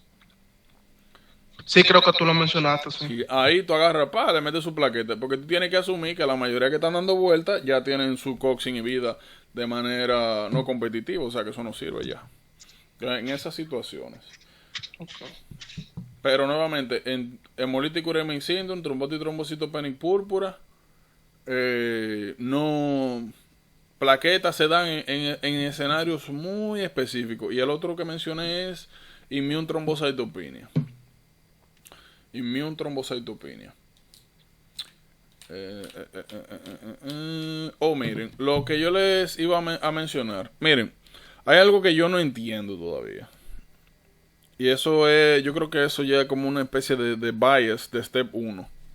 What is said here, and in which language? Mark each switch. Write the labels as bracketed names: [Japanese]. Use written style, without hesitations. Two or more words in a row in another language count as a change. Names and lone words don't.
[Spanish] Sí, creo que tú lo mencionaste, sí. Y ahí tú agarras, le metes su plaqueta, porque tú tienes que asumir que la mayoría que están dando vueltas ya tienen su COX inhibida de manera no competitiva, o sea que eso no sirve ya en esas situaciones. Okay. Pero nuevamente, en [English] hemolytic uremic syndrome, [Spanish] trombosis trombocitopenia púrpura, no, plaquetas se dan en escenarios muy específicos. Y el otro que mencioné es [English] immune thrombocytopenia. Immune thrombocytopenia. [Spanish] Miren, lo que yo les iba a mencionar. Miren, hay algo que yo no entiendo todavía. Y eso es, yo creo que eso ya es como una especie de bias de step 1.